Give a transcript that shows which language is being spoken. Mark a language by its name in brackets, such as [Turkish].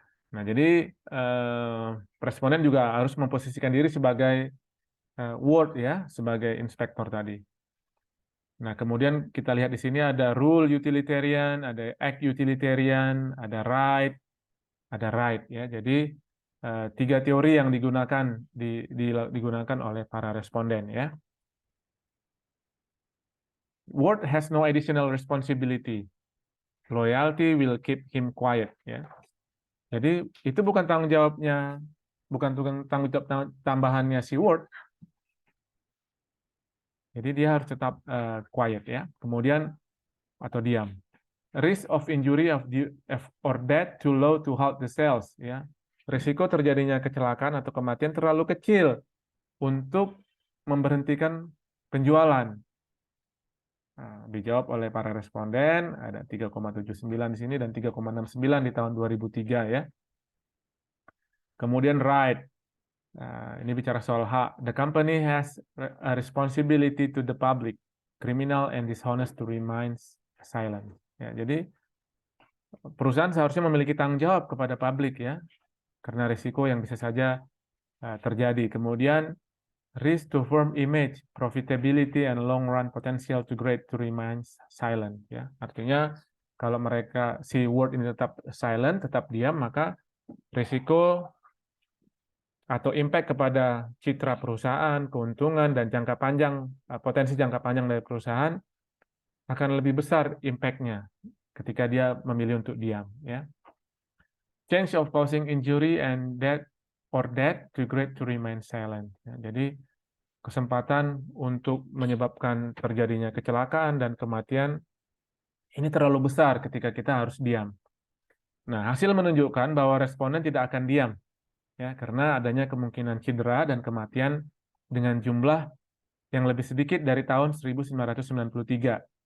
[Indonesian] Nah, jadi responden juga harus memposisikan diri sebagai Word ya, sebagai inspektor tadi. Nah, kemudian kita lihat di sini ada rule utilitarian, ada act utilitarian, ada right ya. Jadi tiga teori yang digunakan oleh para responden ya. [English] Word has no additional responsibility. Loyalty will keep him quiet ya. [Indonesian] Jadi itu bukan tanggung jawabnya, bukan tanggung jawab tambahannya si Word. Jadi dia harus tetap quiet ya. Kemudian atau diam. [English] Risk of injury or death too low to halt the sales ya. [Indonesian] Risiko terjadinya kecelakaan atau kematian terlalu kecil untuk memberhentikan penjualan. Nah, dijawab oleh para responden ada 3,79 di sini dan 3,69 di tahun 2003 ya. Kemudian right. Nah, ini bicara soal hak. [English] The company has a responsibility to the public. Criminal and dishonest to remain silent. [Indonesian] Ya, jadi perusahaan seharusnya memiliki tanggung jawab kepada publik ya, karena risiko yang bisa saja terjadi. [English] Kemudian risk to firm image, profitability and long run potential to great to remain silent ya. [Indonesian] Artinya kalau mereka si Word ini tetap silent, tetap diam, maka risiko atau impact kepada citra perusahaan, keuntungan dan jangka panjang, potensi jangka panjang dari perusahaan akan lebih besar impact-nya ketika dia memilih untuk diam ya. [English] Change of causing injury and death or death too great to remain silent ya. [Indonesian] Jadi kesempatan untuk menyebabkan terjadinya kecelakaan dan kematian ini terlalu besar ketika kita harus diam. Nah, hasil menunjukkan bahwa responden tidak akan diam ya karena adanya kemungkinan cedera dan kematian dengan jumlah yang lebih sedikit dari tahun 1993.